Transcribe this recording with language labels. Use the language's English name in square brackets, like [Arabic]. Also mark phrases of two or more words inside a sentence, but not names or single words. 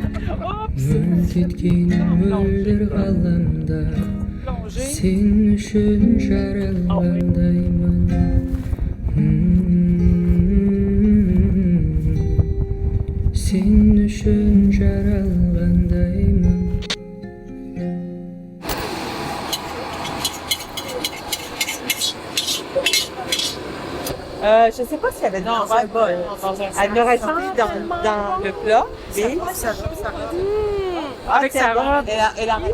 [Kazakh] Мүлт кеткен мөлдір ғаламда, sen үшін жаралғандаймын. Sen үшін жаралғандаймын. [French] Je sais pas s'il y avait dans un bol. Elle l'aurait mis dans le plat. Oui. Avec sa robe. Elle a...